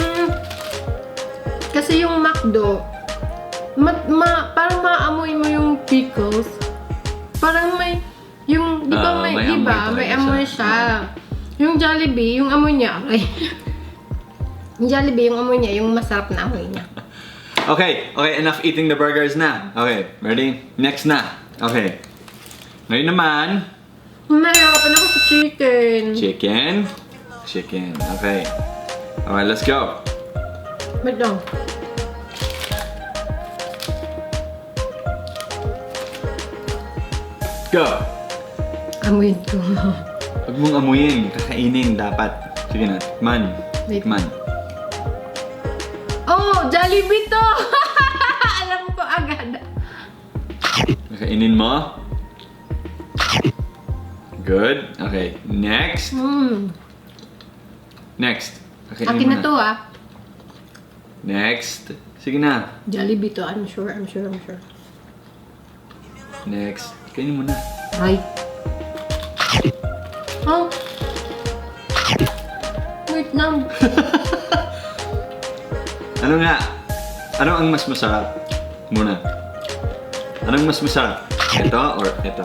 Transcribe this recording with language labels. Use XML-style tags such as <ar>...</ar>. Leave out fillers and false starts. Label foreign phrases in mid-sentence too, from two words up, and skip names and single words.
<tl>Kasi yung McDo, parang maamoy mo yung pickles. Parang may, yung, di ba may, di ba? May amoy siya. Yung Jollibee, yung amoy niya, yung Jollibee, yung amoy niya, yung masarap na amoy niya.</tl> <en>Okay, enough eating the burgers na.</en> <tl>Okay, ready? Next na. Okay. Ngayon naman, Nahirapan ako sa chicken.</tl> <en>Chicken? Chicken. Okay. Alright, let's go.</en> <tl>McDo. Go! Amoy ko. Huwag mong amuyin. Kakainin dapat. Sige na. Man. Wait. Man. Oh! Jollibee to! Alam ko agad. Kakainin mo. Good. Okay. Next. Next. Kakainin Akin mo na to ah. Next. Sige na. Jollibee to.</tl> <en>I'm sure.</en> <tl>Next. Kainin mo na. Ay. Oh. Wait lang. Ano nga? Ano ang mas masarap? Muna. Anong mas masarap? Ito or ito?</tl>